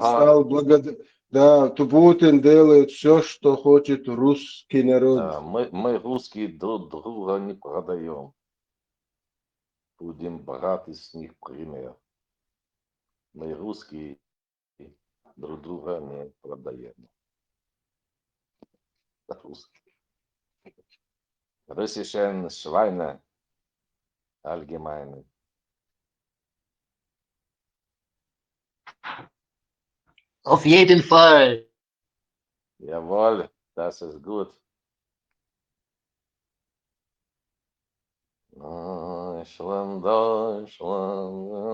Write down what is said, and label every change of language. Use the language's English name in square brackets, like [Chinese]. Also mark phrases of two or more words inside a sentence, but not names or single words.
[Russian] стал Да, то Путин делает все, что хочет русский народ. Мы русские друг друга не продаем. Будем брать с них пример. Мы русские друг друга не продаем. Русские. [German] Russischen Schweine allgemein. Auf jeden Fall. Jawohl, das ist gut. Deutschland, Deutschland,